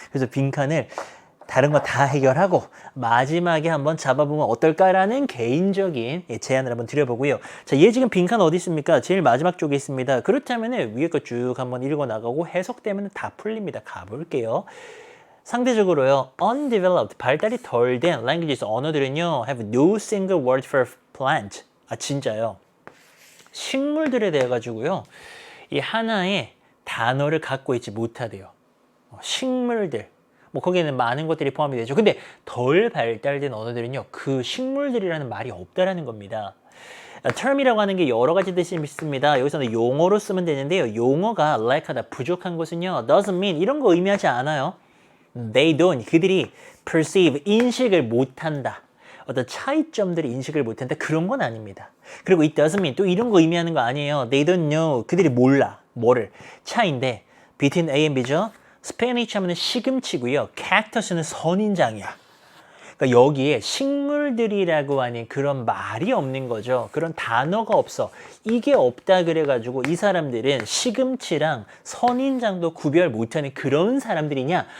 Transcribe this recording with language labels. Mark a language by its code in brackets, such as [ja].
[ko] 그래서 빈칸을 다른 거 다 해결하고 마지막에 한번 잡아보면 어떨까라는 개인적인 제안을 한번 드려보고요. 자, 얘 지금 빈칸 어디 있습니까? 제일 마지막 쪽에 있습니다. 그렇다면 위에 거 쭉 한번 읽어나가고 해석되면 다 풀립니다. 가볼게요. 상대적으로요. undeveloped, 발달이 덜 된 languages, 언어들은요. [en] have no single word for plant. [ko] 진짜요. 식물들에 대해 가지고요. 이 하나의 단어를 갖고 있지 못하대요. 식물들. 뭐 거기에는 많은 것들이 포함이 되죠. 근데 덜 발달된 언어들은요. 그 식물들이라는 말이 없다라는 겁니다. term이라고 하는 게 여러 가지 뜻이 있습니다. 여기서는 용어로 쓰면 되는데요. 용어가 lack하다, 부족한 것은요. [en] doesn't mean [ko] 이런 거 의미하지 않아요. [en] They don't, [ko] 그들이 perceive, 인식을 못한다. 어떤 차이점들이 인식을 못한다. 그런 건 아닙니다. 그리고 [en] it doesn't mean [ko] 또 이런 거 의미하는 거 아니에요. [en] They don't know, [ko] 그들이 몰라. 뭐를? 차인데 [en] between A and B죠. [ko] 스페니쉬 하면 시금치고요. 캡터스는 선인장이야. 그러니까 여기에 식물들이라고 하는 그런 말이 없는 거죠. 그런 단어가 없어. 이게 없다 그래가지고 이 사람들은 시금치랑 선인장도 구별 못하는 그런 사람들이냐?